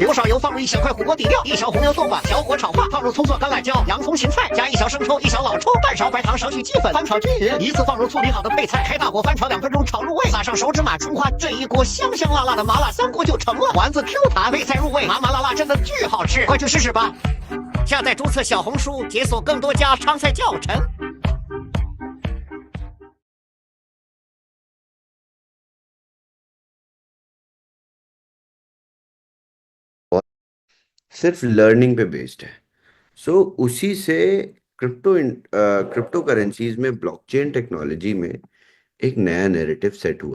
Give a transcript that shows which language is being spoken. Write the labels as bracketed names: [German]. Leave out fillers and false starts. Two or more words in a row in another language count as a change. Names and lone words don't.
[Chinese] 留少油，放入1小块火锅底料，1勺红油豆瓣，小火炒化，放入葱蒜、干辣椒、洋葱、芹菜，加1勺生抽、1小老抽，半勺白糖，少许鸡粉，翻炒均匀。一次放入处理好的配菜，开大火翻炒2分钟，炒入味，撒上手指马、葱花，这一锅香香辣辣的麻辣香锅就成了。丸子 Q 弹，配菜入味，麻麻辣辣，真的巨好吃，快去试试吧！下载注册小红书，解锁更多家常菜教程。 [Hindi] सिर्फ लर्निंग पे बेस्ड है। सो उसी से [English] crypto currencies [Hindi] में [English] blockchain technology [Hindi] में एक नया [English] narrative set [Hindi] हुआ।